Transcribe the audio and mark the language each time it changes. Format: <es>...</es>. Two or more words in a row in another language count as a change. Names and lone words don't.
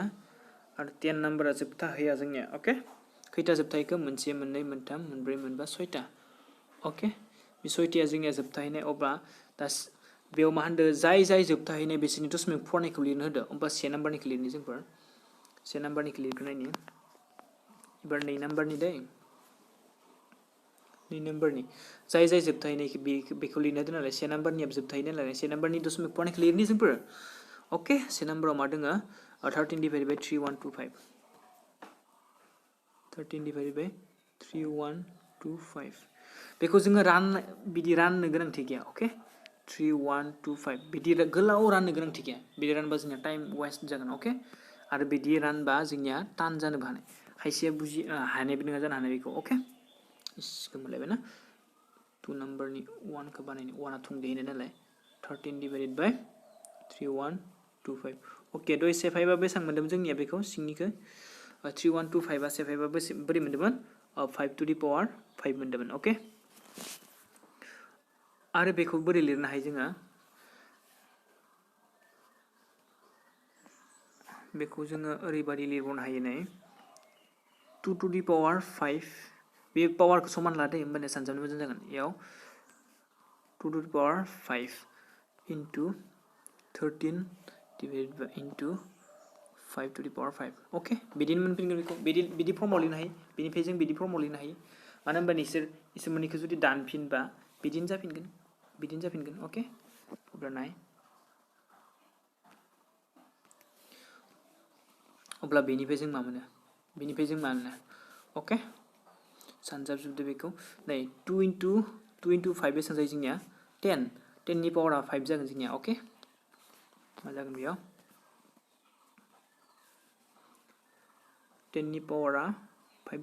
<brx>आरो 10 नाम्बारा जोबथाहैया जोंनिया ओके खैथा जोबथाहैखो 1 2 3 4 5 6टा ओके बे 6टाया जोंनिया जोबथाहैनाय अब्ला दा बेयाव मा होनदों जाय जोबथाहैनाय बिसोरनि दशमिक फरायनायखौ लिरनो होदो होमबा 1 नाम्बारनिखौ लिरनि जोंफोर 1 नाम्बारनिखौ लिरग्रोनायनि एबार 2 नाम्बारनि दै 2 नाम्बारनि जाय जोबथाहैनाय बेखौ लिरना दोन नालाय 1 नाम्बारनियाबो जोबथाहैनाय नालाय 1 नाम्बारनि दशमिक फरायनायखौ लिरनि जोंफोर ओके 1 नाम्बाराव मा दङ 13</brx> <en>divided by</en> <brx>3125 13</brx> <en>divided by</en> <brx>3125 बेखौ जोङो बिदि राननो गोनांथि गैया ओके 3125 बिदि गोलाव राननो गोनांथि गैया बिदि रानबा जोंनिया</brx> <en>time waste</en> <brx>जागोन ओके आरो बिदि रानबा जोंनिया टान जानोबो हानाय खायसेया बुजि हानायबो नङा जानो हानाय बेखौ ओके गोमोलायबाय ना 2 नाम्बारनि 1 खौ बानायनो 1आ थुंगेहैनाय नालाय 13</brx> <en>divided by</en> <brx>3125 ओके दय सेफाइबा बेसेबां मोन्दोंमोन जोंनिया बेखौ सिंनिखौ 3125 आ सेफाइबा बोरै मोन्दोंमोन</brx> <en>5 to the power 5</en> <brx>मोन्दोंमोन ओके आरो बेखौ बोरै लिरनो हायो जोङो बेखौ जोङो ओरैबादि लिरबावनो हायो नै</brx> <en>2 to the power</en> <brx>5 बे पावारखौ समान लादो होमबानिया सानजाबनो मोजां जागोन इयाव</brx> <en>2 to the power 5 into 13 divided by into 5 to the power 5</en> <brx>ओके बिदिनो मोनफिनगोन बेखौ बिदि फर्माव लिरनो हायो बेनिफ्राय जों बिदि फर्माव लिरनो हायो मानो होनबा इसोर मोननैखौ जुदि दानफिनबा बिदिनो जाफिनगोन ओके अब्ला नाय अब्ला बेनिफ्राय जों मा मोनो ओके सानजाबजोबदो बेखौ नै 2 into 5 बेसेबां जायो जोंनिया 10 नि पावारा 5 जागोन जोंनिया ओके मा जागोन बेयाव 10 नि पावारा 5</brx>